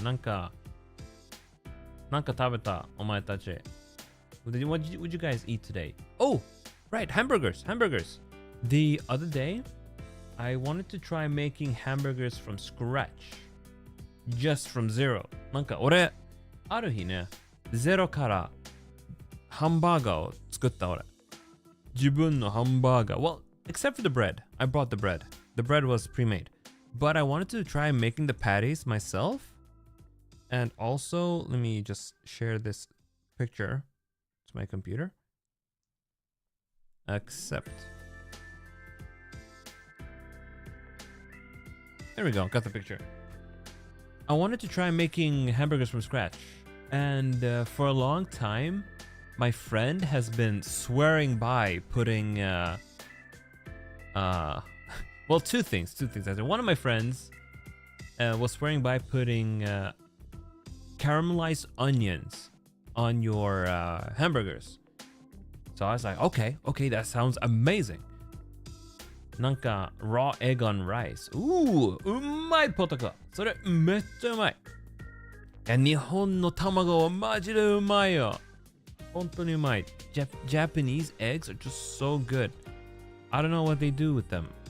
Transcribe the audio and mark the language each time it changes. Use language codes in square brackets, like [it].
[ja] なんか食べたお前たち。 [en] What did you guys eat today? Oh, right, hamburgers. The other day, I wanted to try making hamburgers from scratch. Just from zero. [ja] なんか俺、ある日ね、ゼロからハンバーガーを作った俺。自分のハンバーガー。 [en] Well, except for the bread. I brought the bread. The bread was pre-made. But I wanted to try making the patties myself. And also, let me just share this picture to my computer. Accept. There we go. Got the picture. I wanted to try making hamburgers from scratch. And for a long time, my friend has been swearing by putting well, two things. One of my friends was swearing by putting caramelized onions on your hamburgers. So I was like, okay, that sounds amazing. なんか raw egg on rice. [ja] うまいポテト。それめっちゃうまい。日本の卵はマジでうまいよ。本当にうまい。 [en] Japanese eggs are just so good. I don't know what they do with them.